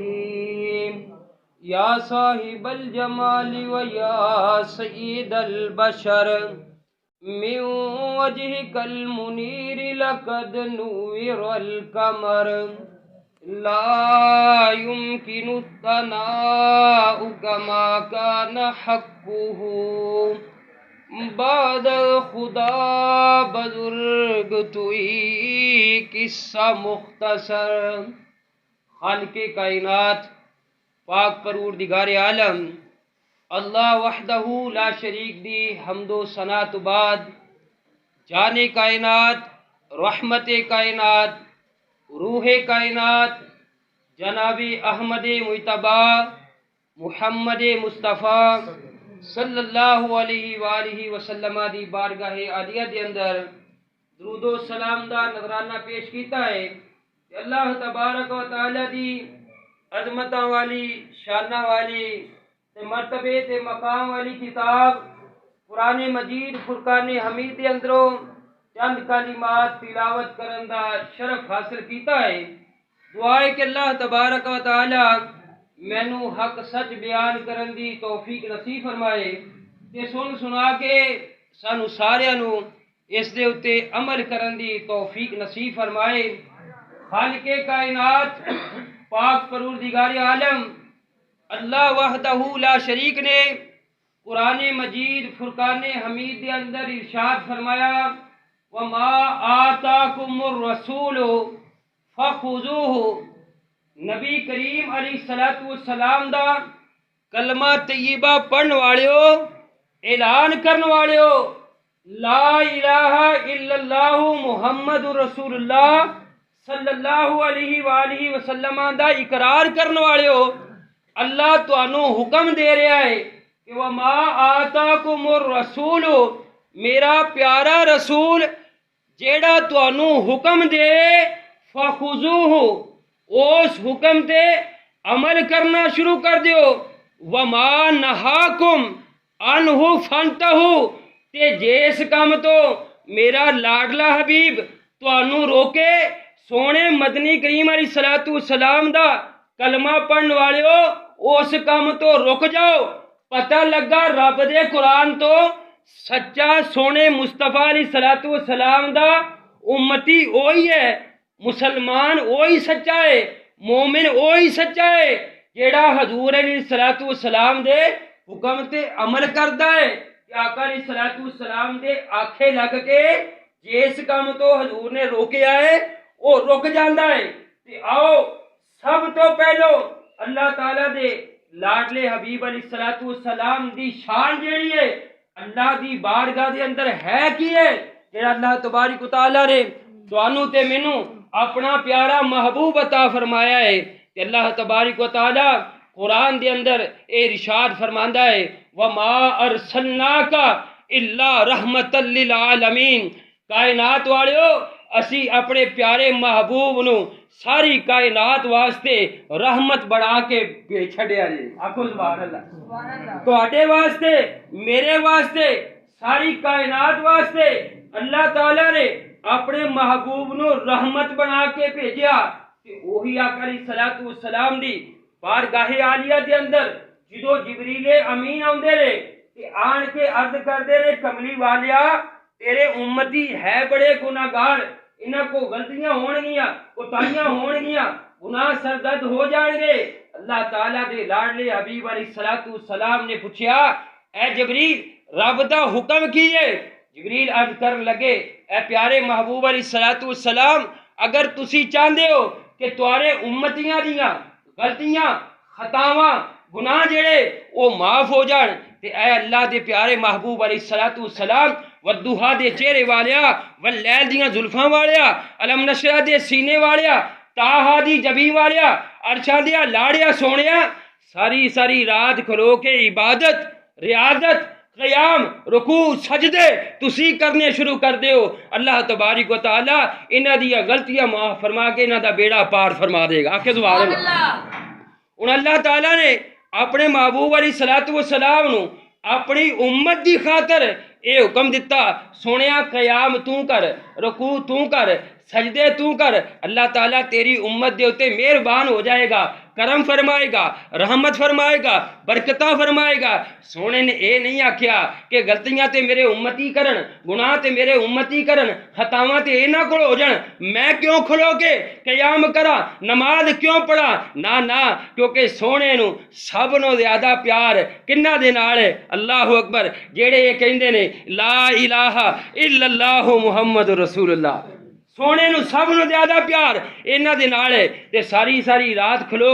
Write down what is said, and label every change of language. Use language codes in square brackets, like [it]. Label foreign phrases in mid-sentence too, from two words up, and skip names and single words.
[ar] يا صاحب الجمال ويا سيد البشر من وجهك المنير لقد نور القمر لا يمكن الثناء كما كان حقه [fa] بعد خدا بزرگ توئی قصہ مختصر. [pa] خالق کائنات پاک پروردگار عالم [ar] اللہ وحدہ لا شریک [pa] دی حمد و ثنا تو بعد جان کائنات رحمت کائنات روح کائنات جناب احمد مجتبی محمد مصطفیٰ [ar] صلی اللہ علیہ وآلہ وسلم [pa] دی بارگاہ عالیہ دے اندر درود و سلام دا نذرانہ پیش کیتا ہے کہ [ar] اللہ تبارک و تعالی [pa] دی عظمتاں والی شانہ والی تے مرتبے تے مقام والی کتاب قرآن مجید فرقان حمید دے اندروں چند کلمات تلاوت کرن دا شرف حاصل کیتا ہے. دعا ہے کہ [ar] اللہ تبارک و تعالی [pa] مینوں حق سچ بیان کرن دی توفیق نصیب فرمائے تے سن سنا کے سانو سارے نو اس دے اتے عمل کرن دی توفیق نصیب فرمائے. خالق کائنات پاک پروردگار عالم [ar] اللہ وحدہ لا شریک [pa] نے قرآن مجید فرقان حمید دے اندر ارشاد فرمایا [ar] وَمَا آتَاكُمُ الرَّسُولُ فَخُذُوهُ. [pa] نبی کریم [ar] علیہ السلام [pa] دا کلمہ طیبہ پڑھن والیو اعلان کرن والیو لا [ar] الہ الا اللہ محمد رسول اللہ صلی اللہ علیہ وآلہ وسلم [pa] دا اقرار کرن والیو اللہ تانوں حکم دے رہا ہے کہ [ar] وَمَا آتَاكُمُ الرَّسُولُ [pa] میرا پیارا رسول جیڑا تانوں حکم دے فَخُذُوهُ اس حکم تے عمل کرنا شروع کر دیو. [ar] وَمَا نَهَاكُمْ عَنْهُ فَانْتَهُوا [pa] تے جیس کام تو میرا لاڈلا حبیب تانوں روکے سونے مدنی کریم [ar] علیہ السلام [pa] دا کلمہ پڑھن والیو اس کام تو رک جاؤ. پتہ لگا رب دے قرآن تو سچا سونے مصطفیٰ [ar] علیہ السلام [pa] دا امتی اوہی ہے مسلمان اوہی سچا ہے مومن اوہی سچا ہے جیڑا حضور [ar] علیہ السلام [pa] دے حکم تے عمل کردا ہے کہ آقا [ar] علیہ السلام [pa] دے آکھے لگ کے جس کام تو حضور نے روکیا ہے وہ رک جاندا ہے. تے آؤ سب تو پہلو اللہ تعالیٰ دے لاڈلے حبیب [ar] علیہ السلام [pa] دی شان جیڑی ہے اللہ دی بارگاہ دے اندر ہے کی ہے جیڑا [ar] اللہ تبارک و تعالیٰ [pa] نے تانوں تے مینوں اپنا پیارا محبوب عطا فرمایا ہے کہ [ar] اللہ تبارک و تعالی [pa] قرآن دے اندر اے ارشاد فرماندا ہے [ar] وما ارسلناک الا رحمت للعالمین، [pa] کائنات والو اسی اپنے پیارے محبوب نو ساری کائنات واسطے رحمت بڑھا کے چھڈیا جی، آکھو [ar] سبحان اللہ۔ [pa] تواڈے واسطے، میرے واسطے، ساری کائنات واسطے اللہ تعالیٰ نے اپنے محبوب نو رحمت بنا کے بھیجیا کہ وہی آقا [ar] علیہ الصلوۃ والسلام [pa] دی بارگاہ عالیہ دے اندر جدو جبریل امین آندے نے کہ آن کے عرض کردے نے کملی والیا تیرے امتی ہے بڑے گناہگار، انہاں کو غلطیاں ہون گیاں، کوتاہیاں ہون گیاں، [ur] گناہ سرزد ہو جائیں گے۔ [pa] اللہ تعالیٰ دے لاڈلے حبیب [ar] علیہ الصلوۃ والسلام [pa] نے پوچھیا اے جبریل رب دا حکم کی ہے؟ جبریل عرض کرن لگے اے پیارے محبوب [ar] علیہ الصلوۃ والسلام [pa] اگر تسی چاہندے ہو کہ تواڈے امتیاں دیاں غلطیاں خطاواں گناہ جڑے وہ معاف ہو جان تے اے اللہ دے پیارے محبوب [ar] علیہ الصلوۃ والسلام [pa] والضحیٰ دے چہرے والیا واللیل دیاں زلفاں والیا علم نشرہ دے سینے والیا تاہا دی جبیں والیا عرشاں دیا لاڑیا سونیا ساری ساری رات کھلو کے عبادت ریاضت قیام رکوع سجدے تسی کرنے شروع کر دیو، [ar] اللہ تبارک و تعالی [pa] انہاں دیاں غلطیاں معاف فرما کے انہاں دا بیڑا پار فرما دے گا، آکھے [ar] سبحان اللہ۔ [pa] ان اللہ تعالیٰ نے اپنے محبوب [ar] علیہ الصلوۃ والسلام [pa] نو اپنی امت دی خاطر اے حکم دیتا سونیا قیام تو کر، رکوع تو کر، سجدے تو کر، اللہ تعالیٰ تیری امت دے اتے مہربان ہو جائے گا، کرم فرمائے گا، رحمت فرمائے گا، برکتہ فرمائے گا۔ سونے نے اے نہیں آکھیا کہ غلطیاں تے میرے امتی کرن، گناہ تے میرے امتی کرن، خطاواں تے اینا کو ہو جان، میں کیوں کھلو کے قیام کرا، نماز کیوں پڑھا؟ نا کیونکہ سونے نو سب نو زیادہ پیار کنہ دے نال ہے؟ [ar] اللہ اکبر، [pa] جیڑے یہ کہندے نے [ar] لا الہ الا اللہ محمد رسول اللہ، [pa] سونے نو سب نو زیادہ پیار انہاں دے نال ہے تے ساری ساری رات کھلو